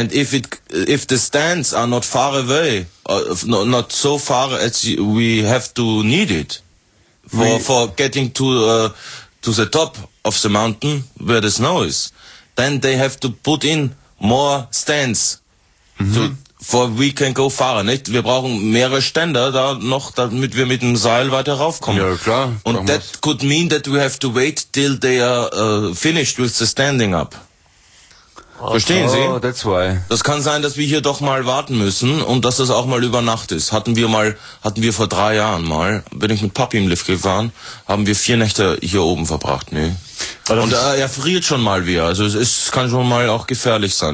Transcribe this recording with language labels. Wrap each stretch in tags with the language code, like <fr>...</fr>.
<en>And if the stands are not far away, not so far as we have to need it, for getting to the top of the mountain where the snow is, then they have to put in more stands. Mm-hmm. For we can go far, nicht?</en> <de>Wir brauchen mehrere Ständer da noch, damit wir mit dem Seil weiter raufkommen. Ja, klar.</de> <en>Und that could mean that we have to wait till they are finished with the standing up. Okay.</en> <de>Verstehen Sie?</de> <en>Oh, that's why.</en> <de>Das kann sein, dass wir hier doch mal warten müssen und dass das auch mal über Nacht ist. Hatten wir vor 3 Jahren mal, bin ich mit Papi im Lift gefahren, haben wir 4 Nächte hier oben verbracht, ne? Und er friert schon mal wieder, also es kann schon mal auch gefährlich sein.</de>